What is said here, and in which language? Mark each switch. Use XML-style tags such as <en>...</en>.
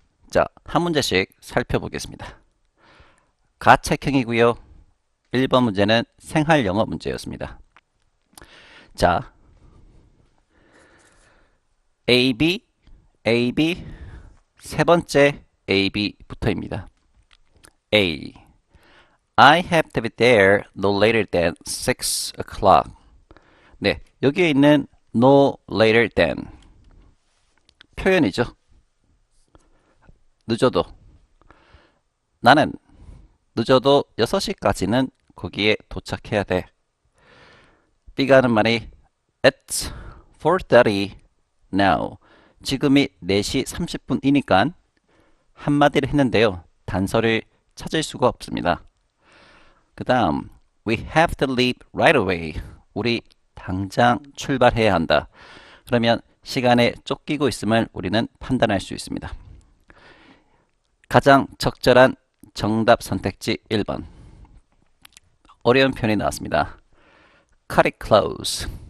<ko>자, 한 문제씩 살펴보겠습니다. 가책형이고요. 1번 문제는 생활 영어 문제였습니다. 자, AB, AB, 세 번째 AB부터입니다.</ko> <en>A. I have to be there no later than 6 o'clock.</en> <ko>네, 여기에 있는</ko> <en>no later than</en> <ko>표현이죠. 늦어도 나는 늦어도 6시까지는 거기에 도착해야 돼. B가 하는 말이</ko> <en>It's 4:30 now.</en> <ko>지금이 4시 30분이니까 한마디를 했는데요. 단서를 찾을 수가 없습니다. 그 다음</ko> <en>We have to leave right away.</en> <ko>우리 당장 출발해야 한다. 그러면 시간에 쫓기고 있음을 우리는 판단할 수 있습니다. 가장 적절한 정답 선택지 1번. 어려운 표현이 나왔습니다.</ko> <en>Cut it close.</en>